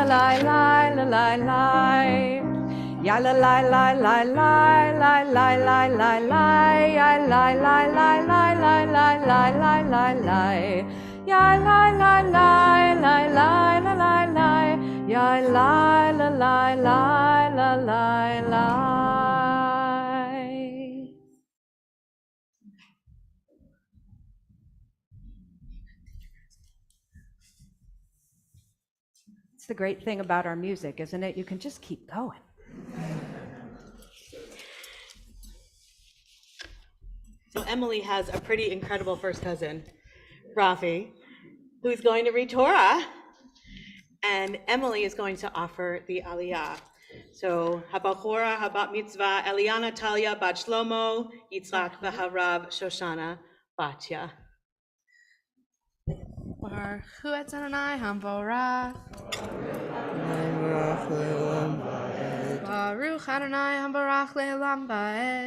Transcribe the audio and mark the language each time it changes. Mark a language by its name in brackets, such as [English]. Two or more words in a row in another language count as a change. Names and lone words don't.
[English] la la la la la ya la la la la la la la la la la ya la la la la la la la la la la ya la la la la la la la la ya la la la la la la la It's the great thing about our music, isn't it? You can just keep going. So Emily has a pretty incredible first cousin, Rafi, who's going to read Torah. And Emily is going to offer the Aliyah. [Hebrew] So הבחורה, הבת מצווה, אליאנה טליה, בת שלמה, יצחק, והרב, שושנה, בתיה. ברוך הוא אדוני המבורך. ברוך אדוני המבורך לעולם ועד.